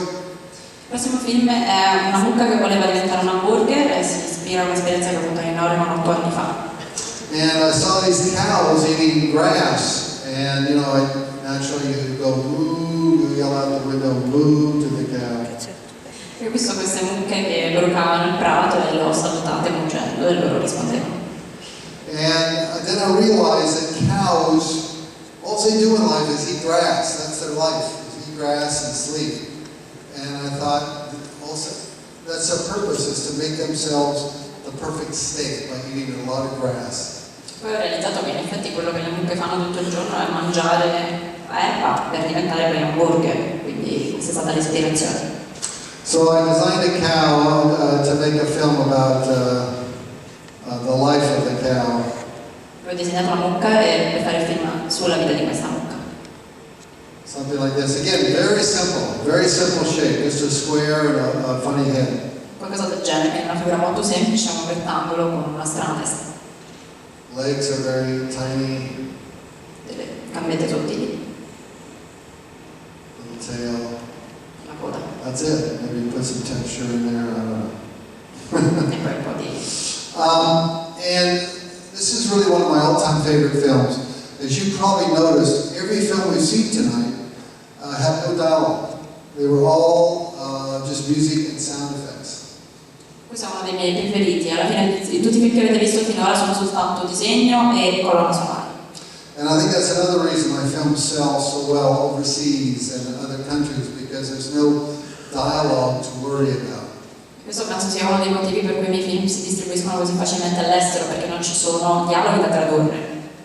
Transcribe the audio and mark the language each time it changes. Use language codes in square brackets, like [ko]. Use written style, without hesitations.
[it] Il prossimo film è una mucca che voleva diventare un hamburger e si ispira a un'esperienza che ho avuto in Oregon 8 anni fa. [en] And I saw these cows eating grass, and naturally you go moo, you yell out the window moo to the cow. [it] E ho visto queste mucche che brucavano il prato e le ho salutate muggendo e loro rispondevano. [en] And then I realized that cows, all they do in life is eat grass. That's their life, is eat grass and sleep. And I thought, also, that's their purpose, is to make themselves the perfect steak by eating a lot of grass. [it] Poi ho realizzato che in effetti quello che le mucche fanno tutto il giorno è mangiare erba per diventare poi hamburger, quindi questa è stata l'ispirazione. [en] So I designed a cow to make a film about the life of the cow. [it] Ho disegnato una mucca e per fare il film sulla vita di questa mucca. [en] Something like this. simple shape, just a square and a funny head. [it] Qualcosa del genere, quindi una figura molto semplice, un rettangolo con una strana testa. [en] Legs are very tiny. [it] Delle gambette sottili. [en] Little tail. [it] La coda. [en] That's it. Maybe put some texture in there. I don't know. [it] E poi un po' di... [en] And this is really one of my all-time favorite films. As you probably noticed, every film we've seen tonight had no dialogue. They were all just music and sound effects. [it] Questo è uno dei miei preferiti. Alla fine tutti i film che avete visto finora sono soltanto disegno e colonna sonora. [en] And I think that's another reason my films sell so well overseas and in other countries, because there's no dialogue to worry about. [it] Questo penso sia uno dei motivi per cui i miei film si distribuiscono così facilmente all'estero, perché non ci sono dialoghi da tradurre.